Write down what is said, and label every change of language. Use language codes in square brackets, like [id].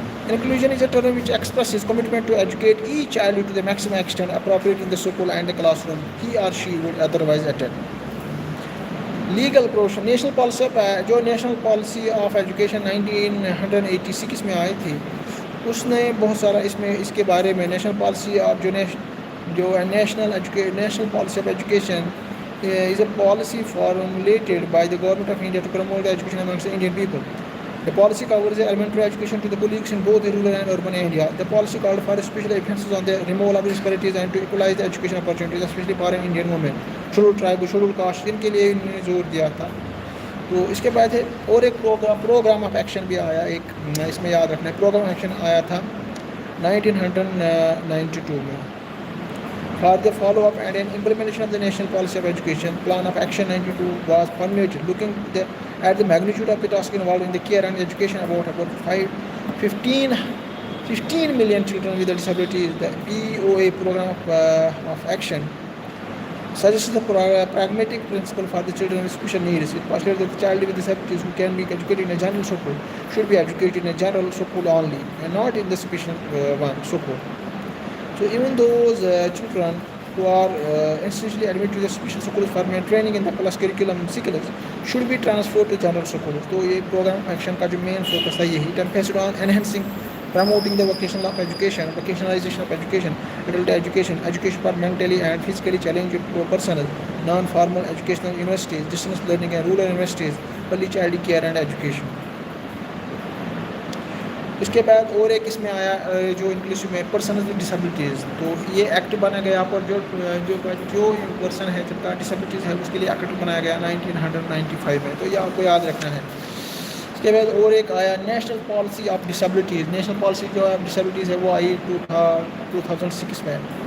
[en] Inclusion is a term which expresses commitment to educate each child to the maximum extent appropriate in the school and the classroom he or she would otherwise attend. [ur] Legal profession national policy جو national policy of education 1986 میں آئی تھی، اس نے بہت سارا اس کے بارے میں national policy of جو national policy of education [en] is a policy formulated by the government of India to promote the education amongst the Indian people. The policy covers elementary education to the colleagues in both rural and urban India. The policy called for special emphasis on the removal of disparities and to equalize the education opportunities, especially for Indian women, scheduled tribe, scheduled caste, [ur] ان کے لیے انہوں نے زور دیا تھا. تو اس کے بعد اور ایک پروگرام آف ایکشن بھی آیا، ایک اس میں یاد رکھنا ہے، پروگرام آف ایکشن آیا تھا 1992 میں. [en] For the follow-up and implementation of the National Policy of Education, Plan of Action 92 was formulated, looking at the magnitude of the task involved in the care and education about 15 million children with disabilities. The POA Program of Action suggests the pragmatic principle for the children with special needs. It postulates that the child with disabilities who can be educated in a general school should be educated in a general school only and not in the special school. So even those children who are essentially admitted to the special schools for training in the plus curriculum skills should be transferred to general schools. [ur] تو یہ programme action کا جو main focus ہے یہی. [en] It emphasizes on enhancing, promoting the vocational of education, vocationalization of education, adult education, education for mentally and physically challenged persons, non-formal educational universities, distance learning and rural universities, early child care and education. [ur] اس کے بعد اور ایک اس میں آیا جو English میں persons with disabilities. تو یہ ایکٹ بنا گیا پر جو پرسن ہے جن کا ڈسیبلٹیز ہے اس کے لیے ایکٹ بنایا گیا 1995 میں. تو یہ آپ کو یاد رکھنا ہے. اس کے بعد اور ایک آیا national policy of disabilities. National policy جو آف ڈسیبلٹیز ہے وہ آئی 2006 میں.